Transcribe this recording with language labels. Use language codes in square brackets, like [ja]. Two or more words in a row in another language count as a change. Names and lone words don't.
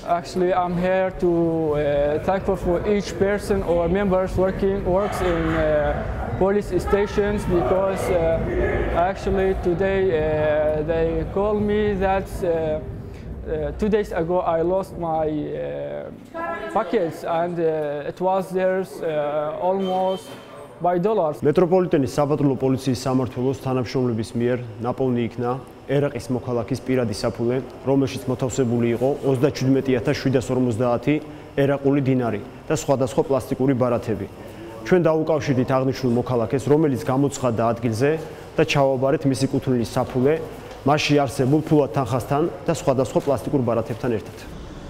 [en] Actually, I'm here to thankful for each person or members works in police stations because actually today they called me that 2 days ago I lost my packets and it was theirs almost by dollars. [ka] მეტროპოლიტენის საბატალო პოლიციის სამმართველოს თანამშრომლების მიერ ნაპოვნი იქნა ერაყის მოქალაქის პირადი საფულე, რომელშიც მოთავსებული იყო 37750 ერაყული დინარი და სხვადასხვა პლასტიკური ბარათები. ჩვენ დაუკავშირდით აღნიშნულ მოქალაქეს, რომელიც გამოცხადდა ადგილზე და ჩავაბარეთ მისი კუთვნილის საფულე, მასში არსებულ ფულად თანხასთან და სხვადასხვა პლასტიკურ ბარათებთან ერთად.